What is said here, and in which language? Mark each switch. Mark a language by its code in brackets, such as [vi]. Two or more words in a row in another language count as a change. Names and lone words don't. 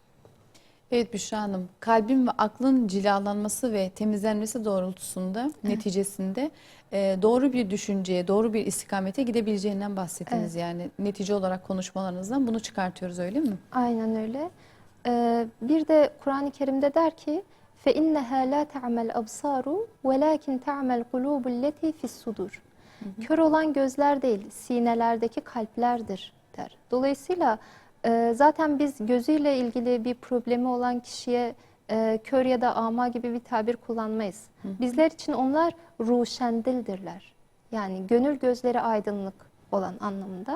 [tr] Evet Büşra Hanım, kalbin ve aklın cilalanması ve temizlenmesi doğrultusunda, neticesinde doğru bir düşünceye, doğru bir istikamete gidebileceğinden bahsettiniz. Yani netice olarak konuşmalarınızdan bunu çıkartıyoruz, öyle mi? Aynen öyle. Bir de Kur'an-ı Kerim'de der ki [ar] فَاِنَّهَا لَا تَعْمَ الْأَبْصَارُ وَلَاكِنْ تَعْمَ الْقُلُوبُ الَّتِي فِي الصُّدُورِ. [tr] Kör olan gözler değil, sinelerdeki kalplerdir der. Dolayısıyla zaten biz gözüyle ilgili bir problemi olan kişiye kör ya da ama gibi bir tabir kullanmayız. Bizler için onlar ruşendildirler. Yani gönül gözleri aydınlık olan anlamında.